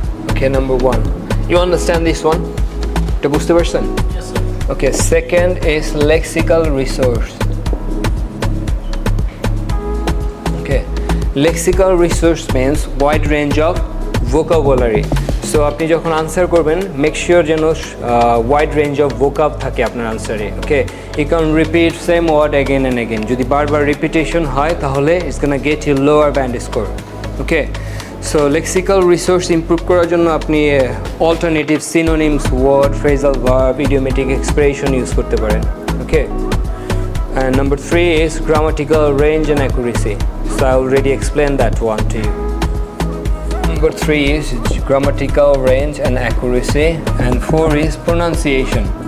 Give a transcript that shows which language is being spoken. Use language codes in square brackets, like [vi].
[en] Okay, number 1. You understand this one? To boost the person? Yes, sir. Okay, second is lexical resource. Okay, lexical resource means wide range of vocabulary. [bn] So আপনি যখন answer করবেন, make sure যেন wide range of ভোকাব থাকে আপনার আনসারে। [en] Okay, you can repeat same word again and again. [bn] যদি বারবার repetition হয় তাহলে [en] It's gonna get you lower band score. [bn] Okay, so lexical resource improve করার জন্য আপনি alternative synonyms, word, phrasal verb, idiomatic expression use করতে পারেন। [en] Okay, and number 3 is grammatical range and accuracy. So I already explained that one to you. Number 3 is grammatical range and accuracy, and 4 is pronunciation.